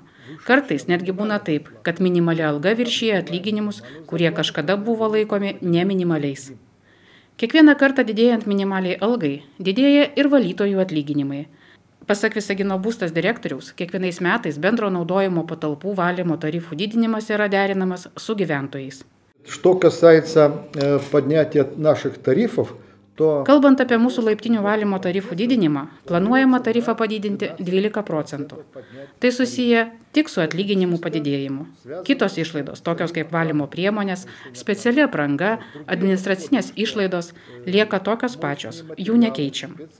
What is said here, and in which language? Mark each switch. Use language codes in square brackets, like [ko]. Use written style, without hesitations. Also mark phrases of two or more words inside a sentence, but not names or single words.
[lt] Kartais netgi būna taip, kad minimali alga viršyja atlyginimus, kurie kažkada buvo laikomi neminimaliais. Kiekvieną kartą didėjant minimaliai algai, didėja ir valytojų atlyginimai. Pasak Visagino būstas direktoriaus, kiekvienais metais bendro naudojimo patalpų valymo tarifų didinimas yra derinamas su gyventojais. [ru] Что касается поднятия наших тарифов, то... [lt] Kalbant apie mūsų laiptinių valymo tarifų didinimą, planuojama tarifą padidinti 12%. Tai susiję tik su atlyginimų padidėjimu. Kitos išlaidos, tokios kaip valymo priemonės, speciali apranga, administracinės išlaidos, lieka tokios pačios, jų nekeičiam.